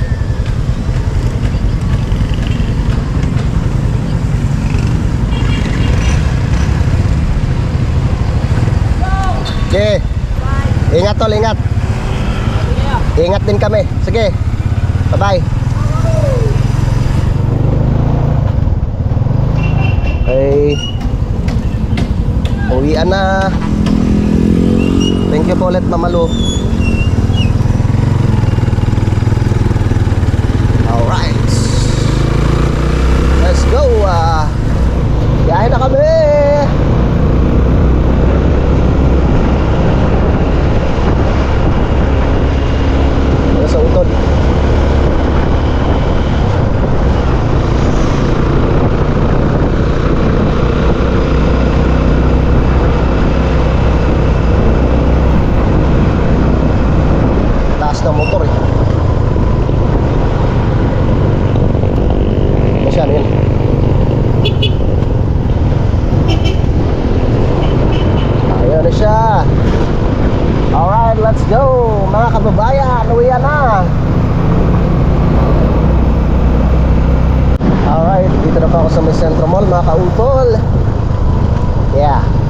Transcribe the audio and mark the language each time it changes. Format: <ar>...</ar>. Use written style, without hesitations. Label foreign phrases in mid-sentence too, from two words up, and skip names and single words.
<en>Okay.</en> <tl>Ingat tol, ingat. Ingat din kami. Sige.</tl> <en>Bye-bye. Okay.</en> <tl>Uwian na.</tl> <en>Thank you</en> <tl>po ulit, Mama Lu.</tl> <en>Alright. Let's go.</en> <tl>Biyahe na kami. Sa Utol. Taas ng motor eh. Masya na yun. Ayan na siya.</tl> <en>Alright, let's go</en> <tl>mga kababayan, uwian na. Alright, dito na pa ako sa may Centro Mall mga kautol.</tl> <en>Yeah.</en>